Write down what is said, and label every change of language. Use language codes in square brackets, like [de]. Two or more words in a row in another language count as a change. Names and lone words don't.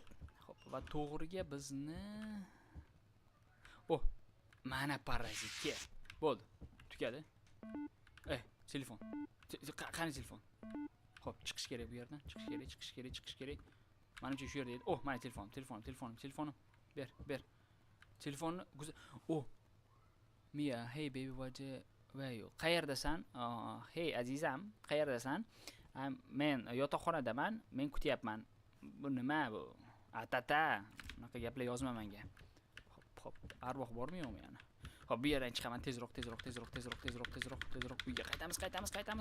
[uz] Va to'g'riga bizni mana parazitga. Bo'ldi. Tugadi. Telefon. Qani telefon? Xo'p, chiqish kerak bu yerdan. Chiqish kerak. Menimcha shu yerda edi. Mana telefonim. Ber. [en] Telefonni Mia, hey baby, where you? [uz] Qayerdasan? Hey azizam, qayerdasan? Men yotoqxonadaman. Men kutyapman. Bu nima bu? Atata. Bunaqa gaplar yozma menga. Xo'p, arvoh bormi yo'qmi yana? Xo'p, bu yerdan chiqaman. Tezroq. Uyga qaytamiz.